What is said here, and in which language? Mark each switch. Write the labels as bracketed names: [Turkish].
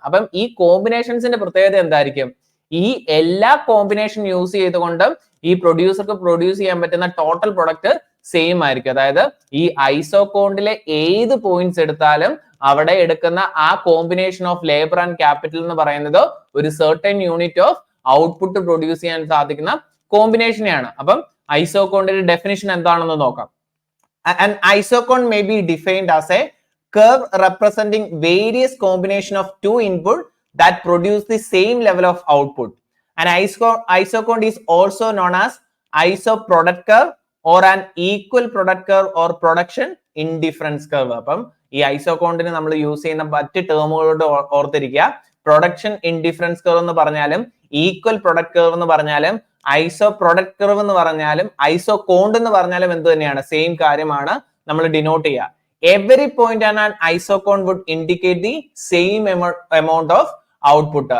[Malayalam] അപ്പം ഈ കോമ്പിനേഷൻസിന്റെ പ്രത്യേകത എന്തായിരിക്കും, ഈ എല്ലാ കോമ്പിനേഷൻ യൂസ് ചെയ്തുകൊണ്ട് ഈ പ്രൊഡ്യൂസർക്ക് പ്രൊഡ്യൂസ് ചെയ്യാൻ പറ്റുന്ന ടോട്ടൽ പ്രൊഡക്റ്റ് സെയിം ആയിരിക്കും. അതായത് ഈ ഐസോ കോണ്ടിലെ ഏത് പോയിന്റ്സ് എടുത്താലും അവിടെ എടുക്കുന്ന ആ combination of labour and capital എന്ന് പറയുന്നത് ഒരു certain unit of output produce ചെയ്യാൻ സാധിക്കുന്ന കോമ്പിനേഷനെയാണ്. അപ്പം ഐസോകോണ്ടിന്റെ ഡെഫിനിഷൻ എന്താണെന്ന് നോക്കാം. [English] An isocone may be defined as a curve representing various combination of two input that produce the same level of output. An isocone is also known as isoproduct curve or an equal product curve or production indifference curve. [Malayalam] അപ്പം ഈ ഐസോകോണ്ടിന് നമ്മൾ use ചെയ്യുന്ന മറ്റ് ടേമുകളോട് ഓർത്തിരിക്കുക. Production indifference curve എന്ന് പറഞ്ഞാലും equal product curve എന്ന് പറഞ്ഞാലും ഐസോ പ്രൊഡക്റ്റ് കർവ് എന്ന് പറഞ്ഞാലും ഐസോ കോണ്ട് എന്ന് പറഞ്ഞാലും എന്ത് തന്നെയാണ്, സെയിം കാര്യമാണ് നമ്മൾ ഡിനോട്ട് ചെയ്യുക. [English] Every point an isoquant would indicate the same amount of output.